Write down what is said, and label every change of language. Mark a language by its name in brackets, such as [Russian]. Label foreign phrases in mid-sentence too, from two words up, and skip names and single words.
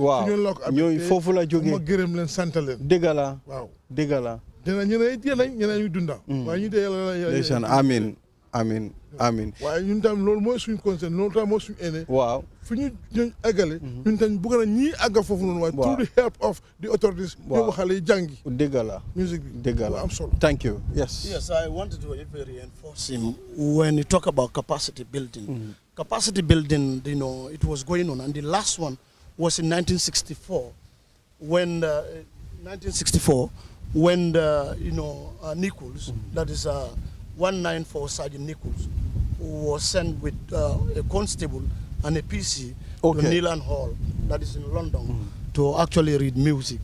[Wolof] waaw ñooñu foofu la jógee ma gërëm leen sant leen. dëgg la waaw dëgg la. ñeneen ñu dunda. waaye ñu dee ndeysaan amiin amiin. waaye ñun tam loolu mooy suñu concern loolu tam mooy suñu aîné. waaw fu ñu eggale. ñun tam bëgg na ñii àgga foofu noonu. [English] waaye through the help of the authorities. [Wolof] waaw ñu xale yi jàngi. dëgg la musique bi dëgg la am solo. [English] thank you yes. Yes, I wanted to reinforce him when you talk about capacity building. Capacity building, it was going on, and the last one was in 1964, when Nichols, that is 194 Sergeant Nichols, who was sent with a constable and a PC to Neelan Hall, that is in London, to actually read music.